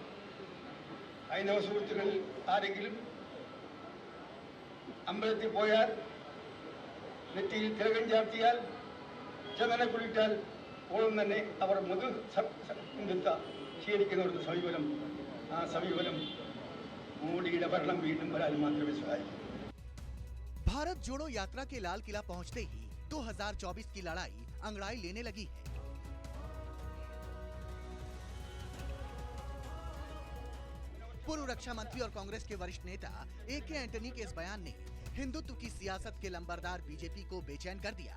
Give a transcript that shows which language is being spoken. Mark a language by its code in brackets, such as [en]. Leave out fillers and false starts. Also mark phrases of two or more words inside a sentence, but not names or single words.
[ml] ഹൈന്ദവ സുഹൃത്തുക്കളിൽ ആരെങ്കിലും അമ്പലത്തിൽ പോയാൽ നെറ്റിയിൽ തിലകം ചാർത്തിയാൽ ചന്ദന കുളിച്ചാൽ ഓളം തന്നെ അവർ മധു ഹിന്ദുത്വ സ്വീകരിക്കുന്ന ഒരു സമീപനം, ആ സമീപനം മോഡിയുടെ ഭരണം വീണ്ടും വരാൻ മാത്രമേ സഹായിക്കൂ. [hi] भारत जोड़ो यात्रा के लाल किला पहुंचते ही 2024 की लड़ाई अंगड़ाई लेने लगी है। पूर्व रक्षा मंत्री और कांग्रेस के वरिष्ठ नेता ए.के. एंटनी के इस बयान ने हिंदुत्व की सियासत के लंबरदार बीजेपी को बेचैन कर दिया।